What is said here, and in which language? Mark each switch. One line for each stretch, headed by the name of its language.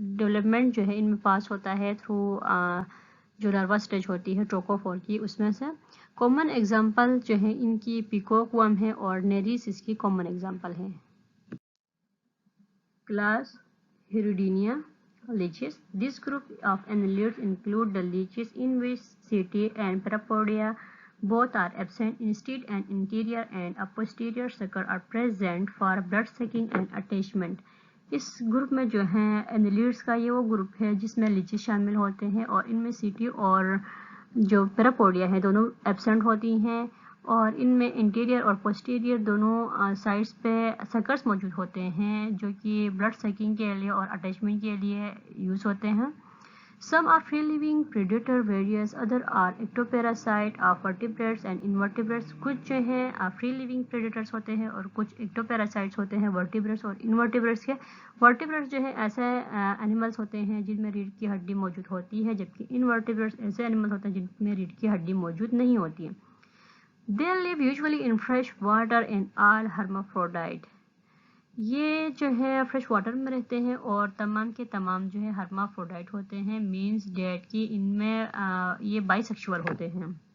Urdu: Development جو ہے ان میں پاس ہوتا ہے تھرو جو لاروا اسٹیج ہوتی ہے ٹروکوفور کی، اس میں سے. کامن ایگزامپل جو ہے ان کی پیکوک ورم ہے اور نیریس اس کی کامن ایگزامپل ہے. Class ہیروڈینیا leeches.
English: This group of annelids include the leeches in which setae and parapodia both are absent. Instead, an anterior and a posterior sucker are present for blood sucking and attachment.
Urdu: اس group میں جو ہیں انیلیڈس کا یہ وہ group ہے جس میں latches شامل ہوتے ہیں اور ان میں سیٹی اور جو پیراپوڈیا ہیں دونوں ایبسنٹ ہوتی ہیں، اور ان میں انٹیریئر اور پوسٹیریئر دونوں سائڈس پہ سکرز موجود ہوتے ہیں جو کہ بلڈ سیکنگ کے لیے اور اٹیچمنٹ کے لیے یوز ہوتے ہیں.
English: Some are free-living predator various, other are ectoparasite of vertebrates and invertebrates.
Urdu: کچھ جو ہیں
English: free-living predators
Urdu: ہوتے ہیں اور کچھ ectoparasites ہوتے ہیں vertebrates اور invertebrates کے. vertebrates جو ہیں ایسے animals ہوتے ہیں جن میں ریڑھ کی ہڈی موجود ہوتی ہے، جبکہ invertebrates ایسے animals ہوتے ہیں جن میں ریڑھ کی ہڈی موجود نہیں ہوتی ہے.
English: They live usually in fresh water and are hermaphrodite.
Urdu: یہ جو ہے فریش واٹر میں رہتے ہیں اور تمام کے تمام جو ہے ہرمافروڈائٹ ہوتے ہیں،
English: means that
Urdu: کی ان میں یہ بائی سیکشول ہوتے ہیں.